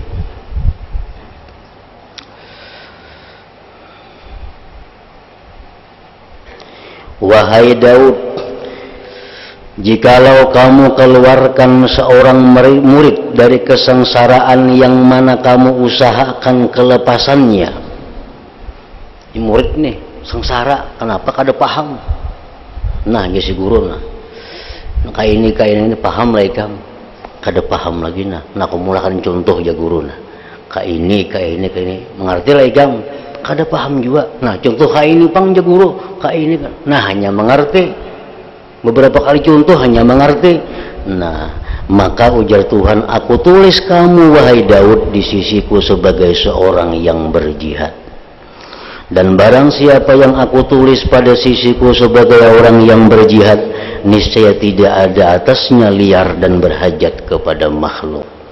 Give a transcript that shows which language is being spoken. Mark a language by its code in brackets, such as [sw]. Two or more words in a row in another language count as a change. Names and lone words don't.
[id] Wahai Daud, jikalau kamu keluarkan seorang murid dari kesengsaraan yang mana kamu usahakan kelepasannya. [bjn] Ini murid nih, sengsara, kenapa kada paham? Nah, ya si guru nah. Kayak ini paham lah ikam. Kada paham lagi nah. Nah, aku mulakan contoh ya guru nah. Kayak ini, mengerti lah ikam. Kada paham juga. Nah, contoh kayak ini pang ya guru, kayak ini kan. [id] Nah, hanya mengerti. Beberapa kali contoh hanya mengerti. Nah, maka ujar Tuhan, aku tulis kamu wahai Daud di sisiku sebagai seorang yang berjihad. Dan barang siapa yang aku tulis pada sisiku sebagai orang yang berjihad, niscaya tidak ada atasnya liar dan berhajat kepada makhluk.